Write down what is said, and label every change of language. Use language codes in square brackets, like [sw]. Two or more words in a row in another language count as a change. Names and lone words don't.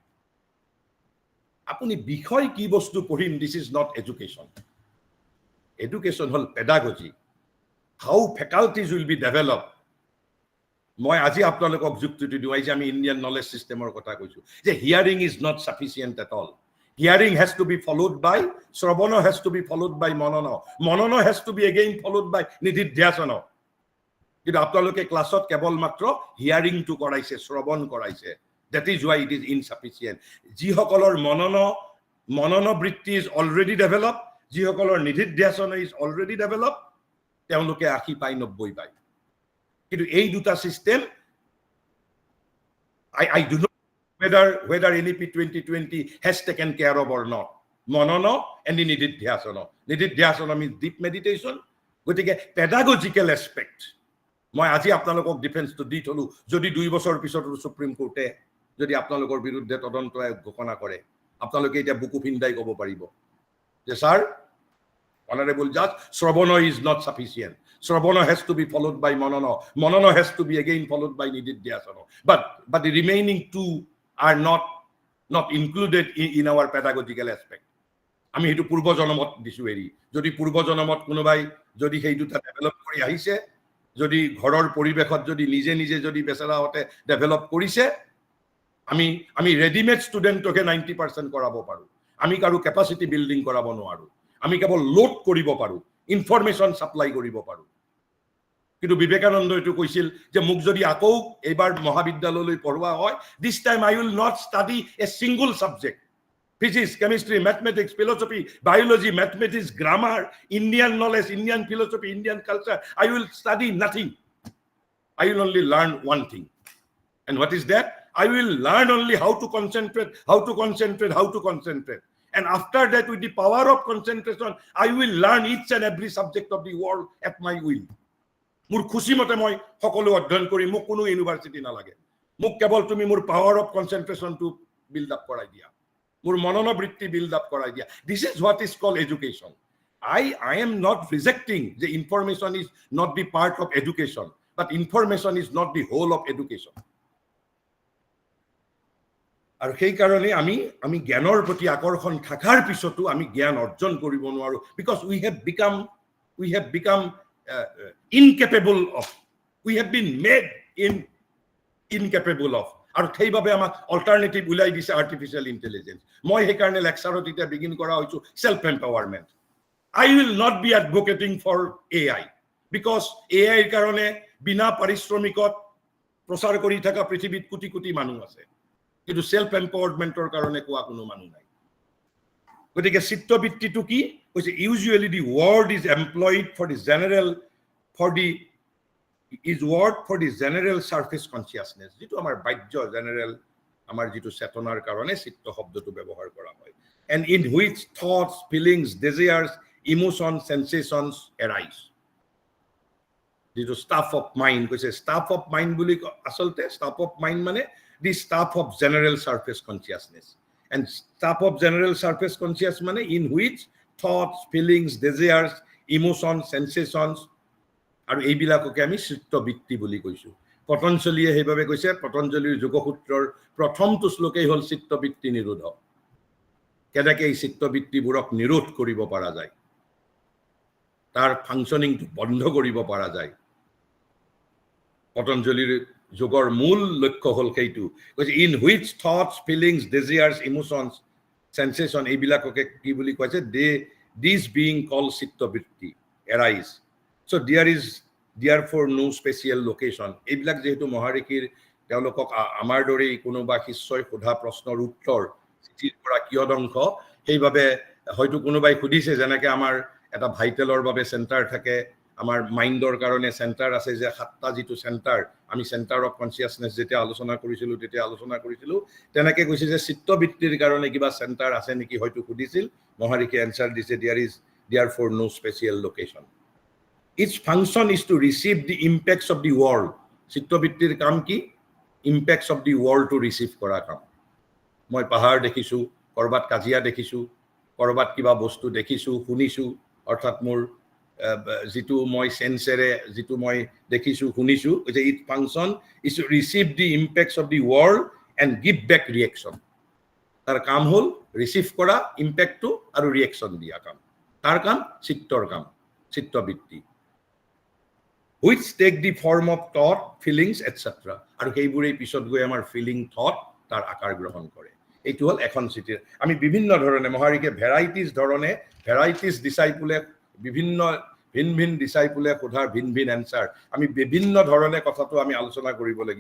[as] আপুনি বিষয় কি বস্তু পঢ়িম [en] this is not education হ'ল pedagogy how faculties will be develop [as] মই আজি আপোনালোকক যুক্তিটো দিওঁ যে আমি [en] Indian knowledge systemৰ [as] কথা কৈছোঁ যে [en] hearing is not sufficient at all Hearing has to be followed by Sravana, has to be followed by Manana has to be again followed by Nididhyasana. [as] কিন্তু আপোনালোকে ক্লাছত কেৱল মাত্ৰ [en] hearing to [as] কৰাইছে শ্ৰৱণ কৰাইছে [en] that is why it is insufficient [as] যিসকলৰ মনন বৃত্তি [en] is already developed [as] যিসকলৰ নিধিধ্যাসনা [en] is already developed [as] তেওঁলোকে 80 পাই 90 পায় কিন্তু এই দুটা সিস্টেম [en] I do not whether NEP 2020 has taken care of or not. Manana and Nididhyasana means deep meditation. [as] গতিকে [en] pedagogical aspect [as] মই আজি আপোনালোকক ডিফেন্সটো দি থলো যদি 2 বছৰ পিছত সুপ্ৰিম কোৰ্টে যদি আপোনালোকৰ বিৰুদ্ধে তদন্ত ঘোষণা কৰে আপোনালোকে এটা বুকু ফিন্দাই ক'ব পাৰিব যে স্যাৰ [en] honorable judge Sravana is not sufficient. Sravana has to be followed by Manana has to be again followed by Nididhyasana. But the remaining two are not included in our pedagogical aspect. [as] আমি হেতু পূৰ্ব জনমত দিছো এৰি যদি পূৰ্ব জনমত কোনোবাই যদি সেই দুটা ডেভেলপ কৰি আহিছে যদি ঘৰৰ পৰিবেশত যদি নিজে যদি বেচেৰাহতে ডেভেলপ কৰিছে আমি [en] readymade studentকে [as] 90% কৰাব পাৰো আমি কাৰো [en] capacity building [as] কৰাব নোৱাৰো আমি কেৱল লোড কৰিব পাৰো [en] information supply [as] কৰিব পাৰো কিন্তু বিবেকানন্দ এটো কৈছিল যে মোক যদি আকৌ এবাৰ মহাবিদ্যালয়লৈ পঢ়োৱা হয় [en] this time I will not study a single subject physics chemistry mathematics philosophy biology mathematics grammar Indian knowledge Indian philosophy Indian culture I will study nothing I will only learn one thing and what is that I will learn only how to concentrate and after that with the power of concentration I will learn each and every subject of the world at my will [as] মোৰ খুশি মতে মই সকলো অধ্যয়ন কৰি মোক কোনো ইউনিভাৰ্সিটি না লাগে মোক কেৱল তুমি মোৰ [en] power of concentration to build up [as] কৰাই দিয়া মোৰ মনন বৃত্তি [en] build up [as] কৰাই দিয়া [en] this is what is called education I am not rejecting the information is not the part of education but information is not the whole of education [as] আৰু সেই কাৰণে আমি জ্ঞানৰ প্ৰতি আকৰ্ষণ থাকাৰ পিছতো আমি জ্ঞান অৰ্জন কৰিব নোৱাৰো [en] because we have become incapable of We have been made incapable of. [as] আৰু সেইবাবে আমাক অল্টাৰনেটিভ ওলাই দিছে [en] artificial intelligence. [as] মই সেইকাৰণে লেকচাৰত এতিয়া বিগিন কৰা হৈছোঁ [en] self empowerment. I will not be advocating for AI because AI [as] ৰ কাৰণে বিনা পাৰিশ্ৰমিকত প্ৰচাৰ কৰি থকা পৃথিৱীত কোটি কোটি মানুহ আছে, কিন্তু [en] self empowermentৰ [as] কাৰণে কোৱা কোনো মানুহ নাই। গতিকে চিত্তবৃত্তিটো কি কৈছে? [en] usually the word is employed for the general general surface consciousness, [as] যিটো আমাৰ বাহ্য জেনেৰেল আমাৰ যিটো চেতনাৰ কাৰণে চিত্ত শব্দটো ব্যৱহাৰ কৰা হয়। [en] And in which thoughts, feelings, desires, emotions, sensations arise. যিটো staff of mind কৈছে, staff of mind [as] বুলি আচলতে [en] staff of mind মানে the staff of general surface consciousness. And staff of general surface consciousness মানে in which thoughts, feelings, desires, emotions, sensations, [as] আৰু এইবিলাককে আমি চিত্তবৃত্তি বুলি কৈছো। পতঞ্জলীয়ে সেইভাবে কৈছে, পতঞ্জলীৰ যোগসূত্ৰৰ প্ৰথমটো শ্লোকেই হ'ল চিত্তবৃত্তি নিৰোধ। কেনেকৈ এই চিত্তবৃত্তিবোৰক নিৰোধ কৰিব পৰা যায়, তাৰ ফাংচনিংটো বন্ধ কৰিব পৰা যায়। পতঞ্জলীৰ যোগৰ মূল লক্ষ্য হ'ল সেইটো, কৈছে [en] in which thoughts, feelings, desires, emotions, sensation [as] এইবিলাককে কি বুলি কৈছে? [en] this being call চিত্তবৃত্তি arise। So there is therefore no special location. [as] এইবিলাক যেহেতু মহাৰিষিৰ তেওঁলোকক আমাৰ দৰেই কোনোবা শিষ্যই সোধা প্ৰশ্নৰ উত্তৰ চিঠিৰ পৰা কিয়দংশ, সেইভাবে হয়তো কোনোবাই সুধিছে যেনেকৈ আমাৰ এটা ভাইটেলৰ বাবে চেণ্টাৰ থাকে, আমাৰ মাইণ্ডৰ কাৰণে চেণ্টাৰ আছে, যে 7টা যিটো চেণ্টাৰ, আমি [en] centre of consciousness [as] যেতিয়া আলোচনা কৰিছিলোঁ তেতিয়া আলোচনা কৰিছিলোঁ, তেনেকৈ কৈছে যে চিত্তবৃত্তিৰ কাৰণে কিবা চেণ্টাৰ আছে নেকি হয়তো সুধিছিল। মহাৰিষিয়ে এনচাৰ দিছে, [en] therefore no special location. Its function is to receive the impacts of the world. [as] চিত্তবৃত্তিৰ কাম কি? [en] impacts of the world to receive [as] কৰা কাম। মই পাহাৰ দেখিছোঁ, কৰবাত কাজিয়া দেখিছোঁ, কৰবাত কিবা বস্তু দেখিছোঁ, শুনিছোঁ, অৰ্থাৎ মোৰ যিটো মই সেন্সেৰে যিটো মই দেখিছোঁ শুনিছোঁ, যে [en] it function is to receive the impacts of the world and give back reaction. [as] তাৰ কাম হ'ল ৰিচিভ কৰা ইম্পেক্টটো আৰু ৰিয়েকশ্যন দিয়া কাম। তাৰ কাম চিত্তৰ কাম, চিত্তবৃত্তি। [en] which take the form of thought, feelings, etc. [as] আৰু সেইবোৰেই পিছত গৈ আমাৰ ফিলিং, থট তাৰ আকাৰ গ্ৰহণ কৰে। এইটো হ'ল এখন চিঠিৰ। আমি বিভিন্ন ধৰণে মহাৰিষে [en] varieties discipleে [as] ভিন ভিন ডিচাইপুলে সোধাৰ ভিন ভিন এনচাৰ, আমি বিভিন্ন ধৰণে কথাটো আমি আলোচনা কৰিব লাগিব।